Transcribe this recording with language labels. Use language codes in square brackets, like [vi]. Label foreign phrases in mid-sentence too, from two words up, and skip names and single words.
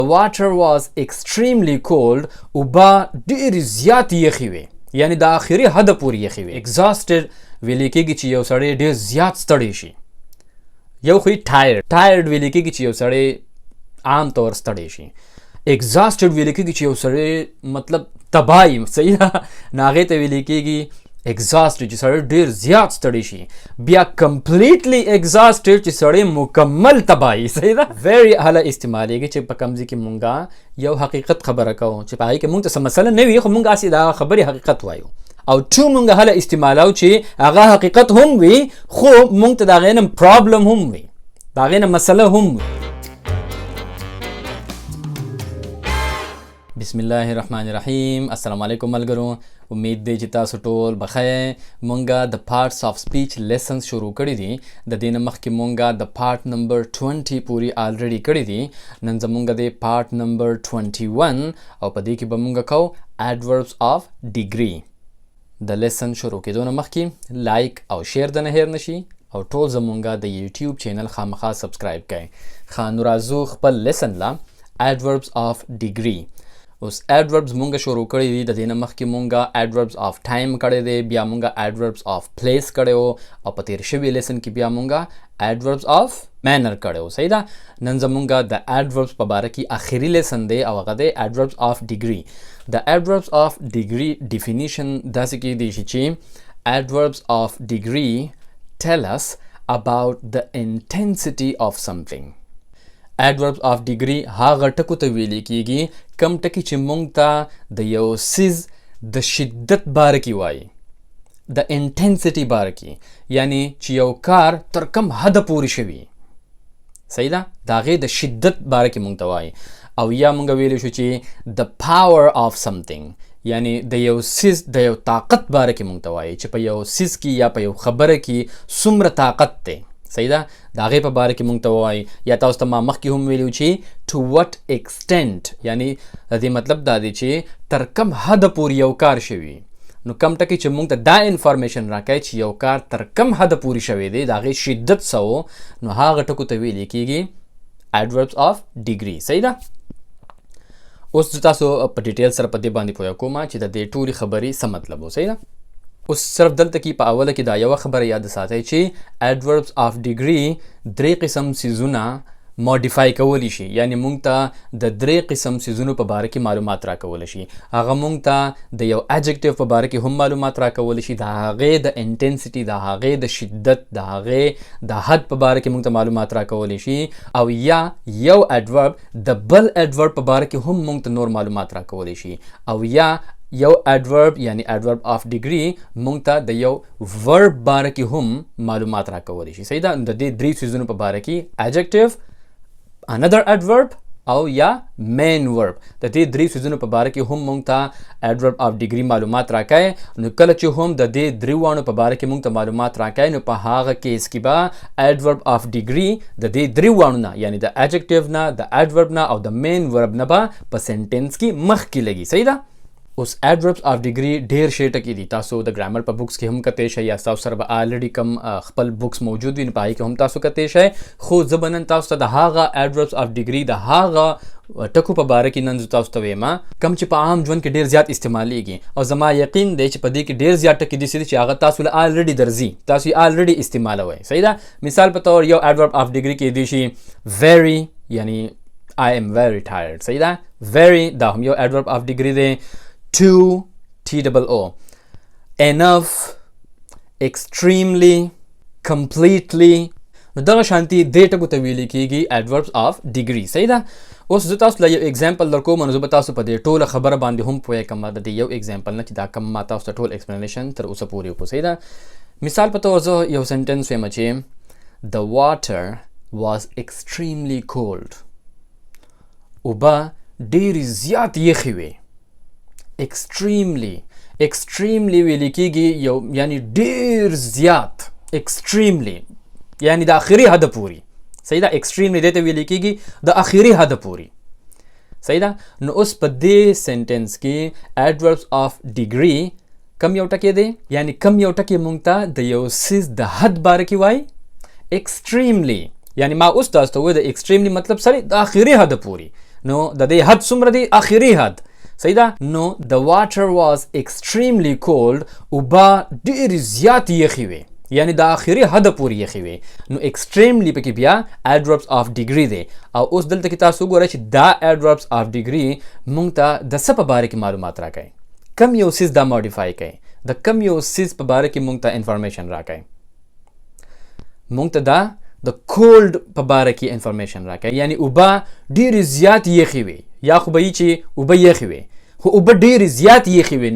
[en] The water was extremely cold. [ps] اوبه ډېرې زیاتې یخې وې، یعنی د آخري حده پورې یخې وې. exhausted ویلې کېږي چې یو سړی ډېر زیات ستړی شي. یو خو tired ویلې کېږي چې یو سړی عام طور ستړی شي. exhausted ویلې کېږي چې یو سړی مطلب تباهي، صحیح ده، نو هغې ته ویلې کېږي exhausted چې سړی ډېر زیات ستړی شي. بیا [en] completely exhausted [ps] چې سړی مکمل تباهي، صحیح ده. very هله استعمالیږي چې په کوم ځای کې مونږه یو حقیقت خبره کوو چې په هغې کې مونږ ته څه مسله نه وي، خو مونږ هسې د هغه خبرې حقیقت وایو. او to مونږ هله استعمالو چې هغه حقیقت هم وي، خو مونږ ته د هغې نه پرابلم هم وي، د هغې نه مسله هم وي. بسم الله الرحمن الرحیم. السلام علیکم ملګرو، امید دی چې تاسو ټول بخیر. مونږه د [en] parts of speech lessons [ps] شروع کړي دي. د دې نه مخکې مونږه د [en] part number [ps] 20 پوری آلریډي کړي دي. نن زمونږه د [en] part number [ps] 21 او په دې کې به مونږه کوو [en] adverbs of degree. [ps] د لیسن شروع کېدو نه مخکې لایک او شیر د نه هیر نشي او ټول زمونږه د یوټیوب چینل خامخا سبسکرایب کړئ. ښه نو راځو خپل لیسن لا [en] adverbs of degree. [ps] اوس adverbs مونږه شروع کړی دي. د دې نه مخکې مونږه [en] adverbs of time [ps] کړی دی، بیا مونږه [en] adverbs of place [ps] کړی و، او په تیر شوي لیسن کې بیا مونږه [en] adverbs of manner [ps] کړی و، صحیح ده. نن زمونږه د adverbs په باره کې آخري لیسن دی او هغه دی [en] adverbs of degree. د adverbs of degree definition [ps] داسې کېدی شي چې [en] adverbs of degree tell us about the intensity of something. adverbs of degree [ps] هغه ټکو ته ویلې کېږي کم ټکي چې مونږ ته د یو څیز د شدت باره کې وایي، د انټنسټي باره کې، یعنی چې یو کار تر کم حده پورې شوي، صحیح ده، د هغې د شدت باره کې مونږ ته وایي. او یا مونږ ویلی شو چې [en] the power of something، [ps] یعنی د یو څیز د یو طاقت باره کې مونږ ته وایي چې په یو څیز کې یا په یو خبره کې څومره طاقت دی، صحیح ده، د هغې په باره کې مونږ ته ووایي. یا تاسو ته ما مخکې هم ویلي چې [en] to what extent، [ps] یعنی د دې مطلب دا دی چې تر کم حده پورې یو کار شوي. نو کم ټکي چې مونږ ته دا انفارمیشن راکوي چې یو کار تر کم حده پورې شوی دی، د هغې شدت څه و، نو هغه ټکو ته ویلې کېږي [en] adverbs of degree، [ps] صحیح ده. اوس زه تاسو په ډیټیل سره په دې باندې پوه کوم چې د دې ټولې خبرې څه مطلب و، صحیح ده. اوس صرف دلته کې په اوله کې دا یوه خبره یاد ساتئ چې [en] adverbs of degree [ps] درې قسم څیزونه ماډیفای کولی شي، یعنی مونږ ته د درې قسم څیزونو په باره کې معلومات راکولی شي. هغه مونږ ته د یو adjective په باره کې هم معلومات راکولی شي، د هغې د انټنسټي، د هغې د شدت، د هغې د حد په باره کې مونږ ته معلومات راکولی شي. او یا یو adverb د بل adverb په باره کې هم مونږ ته نور معلومات راکولی شي. او یا یو adverb یعنی [en] adverb of degree [ps] مونږ ته د یو verb باره کې هم معلومات راکولی شي، صحیح ده. د دې درې څیزونو په باره کې adjective، [en] another adverb [ps] او یا [en] main verb، [ps] د دې درې څیزونو په باره کې هم مونږ ته [en] adverb of degree [ps] معلومات راکوي. نو کله چې هم د دې درې واړو په باره کې مونږ ته معلومات راکوي، نو په هغه کیس کې به [en] adverb of degree [ps] د دې درې واړو نه، یعنی د adjective نه، د adverb نه او د [en] main verb [ps] نه به په sentence کې مخکې لګي، صحیح ده. اوس [en] adverbs of degree [ps] ډېر شی ټکي دي. تاسو د ګرامر په بکس کې هم کتی شئ، یا تاسو سره به آلریډي کم خپل بکس موجود وي، نو په هغې کې هم تاسو کتی شئ. خو زه به نن تاسو ته د هغه [en] adverbs of degree [ps] د هغه ټکو په باره کې نن زه تاسو ته وایم کوم چې په عام ژوند کې ډېر زیات استعمالیږي. او زما یقین دی چې په دې کې ډېر زیات ټکي داسې دي چې هغه تاسو له آلریډي درځي، تاسو یې آلریډي استعمالوئ، صحیح ده. مثال په طور یو [en] adverb of degree [ps] کېدی شي very، یعنی [en] I am very tired، [ps] صحیح ده. [en] very [ps] دا هم یو [en] adverb of degree دی. too، TOO، enough، extremely، completely، [ps] نو دغه شانتي دې ټکو ته ویلې کېږي [en] adverbs of degree، [ps] صحیح ده. اوس زه تاسو له یو اگزامپل درکوم، نو زه به تاسو په دې ټوله خبره باندې هم پوه کړم د دې یو اگزامپل نه چې دا کوم ما تاسو ته ټول ایکسپلینیشن تر اوسه پورې وکړو، صحیح ده. مثال په طور زه یو سنټنس وایم چې [en] the water was extremely cold، [ps] اوبه ډېرې زیات یخې وې. extremely ویلې کېږي یو، یعنی ډېر زیات، extremely یعنی د آخري حده پورې، صحیح ده. extremely دې ته ویلې کېږي د آخري حده پورې، صحیح ده. نو اوس په دې سنټنس کې [en] adverbs of degree [ps] کم یو ټکی دی، یعنی کم یو ټکی مونږ ته د یو څیز د حد باره کې وایي extremely، یعنی ما اوس تاسو ته وایي د extremely مطلب سره د آخري حده پورې، نو د دې حد څومره دی؟ اخري حد. صحیح ده. [en] نو the water was extremely cold. [ps] اوبه ډېرې زیاتې یخې وې، یعنی د اخري حد پورې یخې وې. نو extremely پکې بیا [en] adverbs of degree [ps] دی. او اوس دلته کې تاسو وګورئ چې دا [en] adverbs of degree [ps] مونږ ته د څه په باره کې معلومات راکوي، کم یو څیز دا ماډیفای کوي، د کم یو څیز په باره کې مونږ ته انفارمیشن راکوي. مونږ ته دا د کولډ په باره کې انفارمیشن راکوي، یعنی اوبه ډېرې زیات یخې وي، یا خو به یي چې اوبه یخې وي، خو اوبه ډېرې زیات یخې وي.